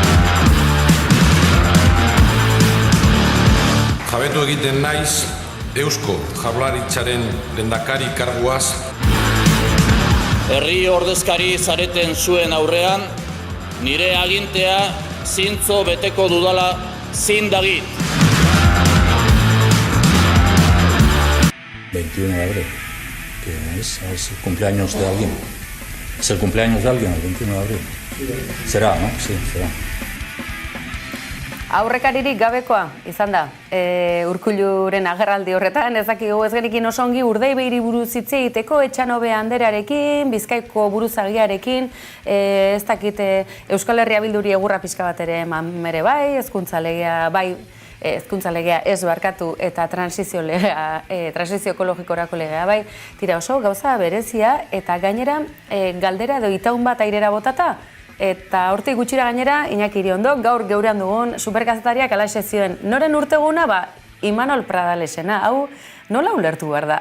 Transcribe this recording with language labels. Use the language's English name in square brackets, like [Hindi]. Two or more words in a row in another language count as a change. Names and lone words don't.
[Basque] Jabetu egiten naiz Eusko Jaurlaritzaren lehendakari karguaz. Herri ordezkari zareten zuen aurrean, nire agintea zintzo beteko dudala zindagit. [Spanish] 21 de abril, que es el cumpleaños de alguien. Es el cumpleaños de alguien, el 21 de abril. Será, ¿no? Sí, será. [Basque] Aurrekaririk gabekoa izan da, Urkulluren agerraldi horretan, ez dakigu ez genikin oso ongi Urdaibairi buruz hitz egiteko, Etxanobe Anderearekin, Bizkaiko buruzagiarekin, ez dakit Euskal Herria Bilduri egurra pixka bat ere eman mere bai, hezkuntza legea ez barkatu eta transizio ekologikorako legea bai, tira oso gauza berezia eta gainera galdera edo itaun bat airera botata, eta hortik gutxira gainera, Iñaki Iriondo, gaur geurean dugun superkazetariak alaxe zioen, noren urteguna, Imanol Pradalesena, hau nola ulertu behar da?